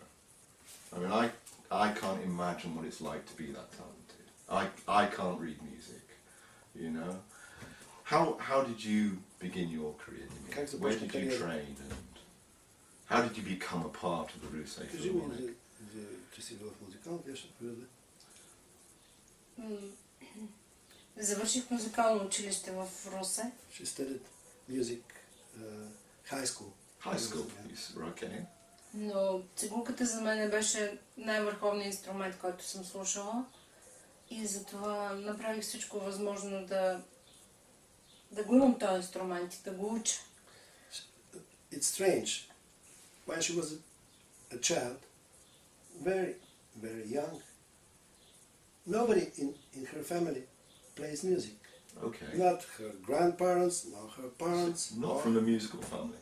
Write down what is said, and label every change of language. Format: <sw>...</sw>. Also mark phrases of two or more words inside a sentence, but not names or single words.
<en>I mean, I can't imagine what it's like to be that talented. I can't read music, you know. How did you begin your career? Where did you train, and how did you become a part of the Russe Philharmonic?</en> <bg>Завърших музикално училище в Русе.</bg> <en>She studied music, high school. High school, okay.</en> <bg>Но цигулката за мен беше най-върховният инструмент, който съм слушала. И затова направих всичко възможно да го имам този инструмент и да го уча.</bg> <en>It's strange. When she was a child, very, very young, nobody in her family plays music. Okay. Not her grandparents, not her parents. Not from a musical family?</en>